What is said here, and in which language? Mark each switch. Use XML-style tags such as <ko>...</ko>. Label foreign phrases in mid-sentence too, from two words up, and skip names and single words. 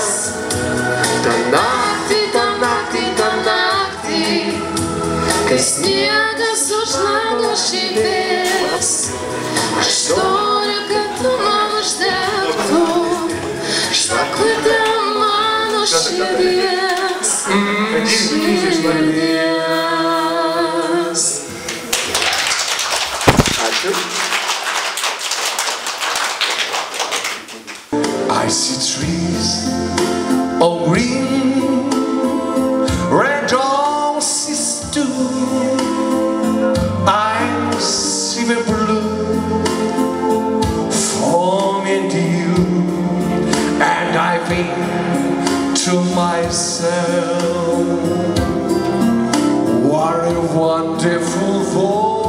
<lt>Ta naktį, kai sniegas už lango šypės, aš noriu, kad tu man uždegtum žvakutę mano širdies. Ačiū.</lt> <en>I see trees of green, red roses too. I see the blue forming you, and I think to myself, what a wonderful world.</en>